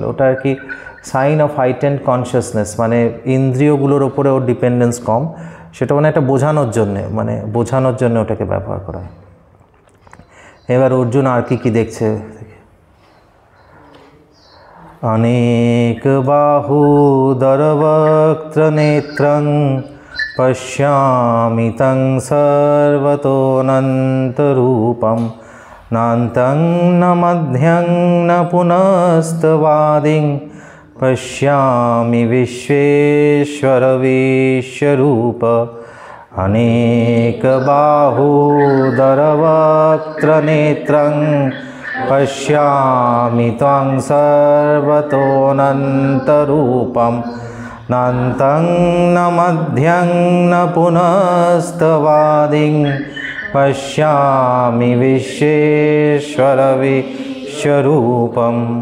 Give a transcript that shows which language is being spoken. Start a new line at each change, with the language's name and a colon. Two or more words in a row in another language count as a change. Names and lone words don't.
Bangla: ওটা আর কি
English: sign of heightened consciousness,
Bangla: মানে ইন্দ্রিয়গুলোর ওপরে ওর ডিপেন্ডেন্স কম, সেটা মানে একটা বোঝানোর জন্যে, মানে বোঝানোর জন্য ওটাকে ব্যবহার করা হয়। এবার অর্জুন আর কি কি দেখছে?
Sanskrit: অনেক বাহুদর বক্ত্র নেত্রং পশ্যামি তং সর্বতোনন্তরূপম নান্তং ন মধ্যং ন পুনস্তবাদিং পশ্যামি বিশ্বেশ্বর বিশ্বরূপ अनेक बाहूदर वक्त्र नेत्रं पश्यामि त्वं सर्वतोऽनन्तरूपं नान्तं न मध्यं न पुनस्तवादिं पश्यामि विश्वेश्वर विश्वरूपम्।